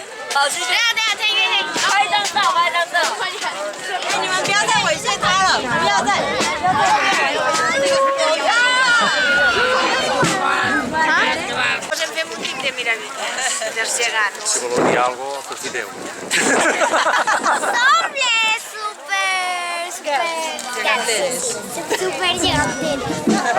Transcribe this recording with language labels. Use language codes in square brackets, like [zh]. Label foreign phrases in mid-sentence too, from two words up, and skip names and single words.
[zh] 老师，等下停，拍张照，你们不要再猥亵他了，不要再。 [ca] Posem fem un tip de miradita, dels gegants. Si voleu dir alguna cosa, aprofiteu. Super geganteres.